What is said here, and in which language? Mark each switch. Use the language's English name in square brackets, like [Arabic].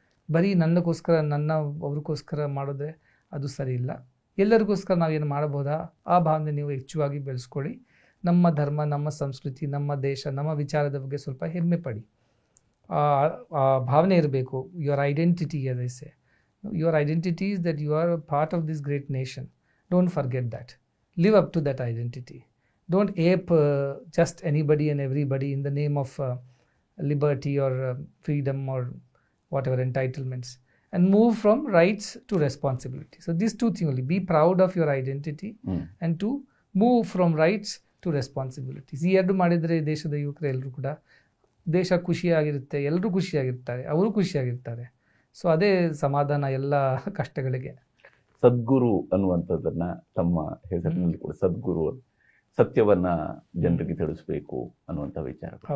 [Kannada] ಬರೀ ನನ್ನಗೋಸ್ಕರ, ಅವ್ರಿಗೋಸ್ಕರ ಮಾಡೋದೇ ಅದು ಸರಿ ಇಲ್ಲ. ಎಲ್ಲರಿಗೋಸ್ಕರ ನಾವೇನು ಮಾಡಬಹುದಾ ಆ ಭಾವನೆ ನೀವು ಹೆಚ್ಚುವಾಗಿ ಬೆಳೆಸ್ಕೊಳ್ಳಿ. ನಮ್ಮ ಧರ್ಮ, ನಮ್ಮ ಸಂಸ್ಕೃತಿ, ನಮ್ಮ ದೇಶ, ನಮ್ಮ ವಿಚಾರದ ಬಗ್ಗೆ ಸ್ವಲ್ಪ ಹೆಮ್ಮೆ ಪಡಿ. ಆ ಭಾವನೆ ಇರಬೇಕು. [English] Your identity ಅದೈಸೆ. Your identity is that you are a part of this great nation. Don't forget that. Live up to that identity. Don't ape just anybody and everybody in the name of liberty or freedom or whatever entitlements, and move from rights to responsibility. So these two things only. Be proud of your identity and to move from rights to responsibilities. [Kannada] ಈ ಎರಡು ಮಾಡಿದರೆ ದೇಶದ ಯುವಕರು ಎಲ್ಲರೂ ಕೂಡ ದೇಶ ಖುಷಿಯಾಗಿರುತ್ತೆ, ಎಲ್ಲರೂ ಖುಷಿಯಾಗಿರ್ತಾರೆ, ಅವರು ಖುಷಿಯಾಗಿರ್ತಾರೆ. ಸೊ ಅದೇ ಸಮಾಧಾನ ಎಲ್ಲ ಕಷ್ಟಗಳಿಗೆ. ಸದ್ಗುರು ಅನ್ನುವಂಥದ್ದನ್ನ ತಮ್ಮ ಹೆಸರಿನಲ್ಲಿ ಕೂಡ ಸದ್ಗುರು, ಸತ್ಯವನ್ನ ಜನರಿಗೆ ತಿಳಿಸ್ಬೇಕು ಅನ್ನುವಂಥ ವಿಚಾರ.